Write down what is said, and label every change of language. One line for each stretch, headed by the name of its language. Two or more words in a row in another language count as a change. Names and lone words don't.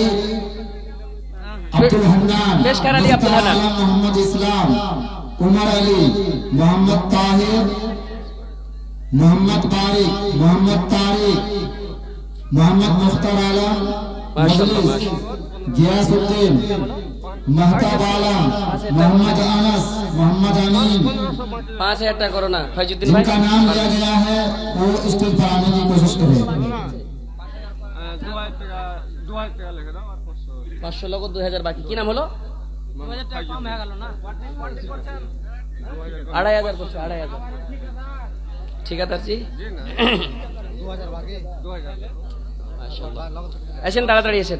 Bangla: আব্দুল হান্নান পেশ কর আলী আব্দুল হান্নান মোহাম্মদ ইসলাম উমর আলী মোহাম্মদ তাহির মোহাম্মদ বারিক মোহাম্মদ তারিক মোহাম্মদ মুখতার আলম মাশাআল্লাহ গিয়াসউদ্দিন महताब आलम मोहम्मद अनस मोहम्मद अमीन 5000 টাকা করো না ফয়জুদ্দিন ভাই।
Hindi: जिनका नाम लिया गया है वो स्टेज पर आने की कोशिश करें।
Bangla: 2000 টাকা লিখে দাও আর 500 লগদ 2000 বাকি। কি নাম হলো? 2000 টাকা কম হয়ে গেল না? 2500 করছো 2500। ঠিকাদার জি 2000 বাকি 2000 মাশাআল্লাহ। আসেন তাড়াতাড়ি আসেন।